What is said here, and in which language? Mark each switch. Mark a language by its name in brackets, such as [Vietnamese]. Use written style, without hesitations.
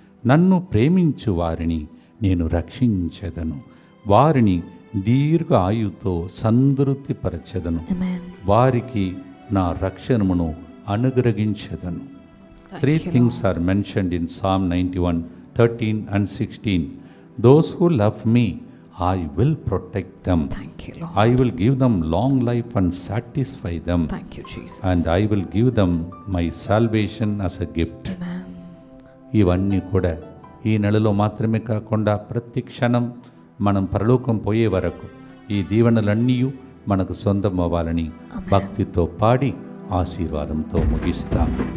[Telugu] నన్ను ప్రేమించు వారిని నేను రక్షించెదను, వారిని దీర్ఘ ఆయుతో సంతృప్తిపరచెదను, వారికి నా రక్షణమును అనుగ్రహించెదను. [English] 3 things are mentioned in Psalm 91, 13 and 16. Those who love me, I will protect them. Thank you, Lord. I will give them long life and satisfy them. Thank you, Jesus. And I will give them my salvation as a gift. Amen. [Telugu] ఇవన్నీ కూడా ఈ నెలలో మాత్రమే కాకుండా ప్రతి క్షణం మనం పరలోకం పోయే వరకు ఈ దీవెనలన్నీ మనకు సొంతం అవ్వాలని భక్తితో పాడి ఆశీర్వాదంతో ముగిస్తాం.